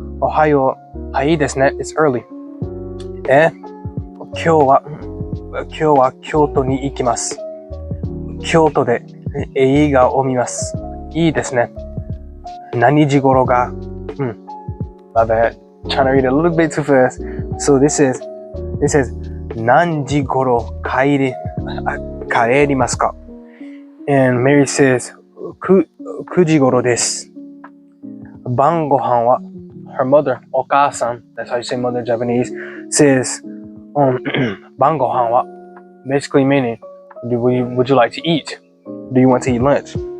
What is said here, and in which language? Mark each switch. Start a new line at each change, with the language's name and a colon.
Japanese: Ohayo, ii desu ne,
English: it's early.
Japanese: 今日は京都に行きます。京都で映画を見ます。いいですね。何時頃が?
English: My bad. Trying to read a little bit too fast. So this says
Japanese: 何時頃帰りますか?
English: And Mary says
Japanese: 9時頃です。晩ご飯は
English: her mother, お母さん, that's how you say mother in Japanese, says 晩ご飯は basically meaning would you like to eat? Do you want to eat lunch?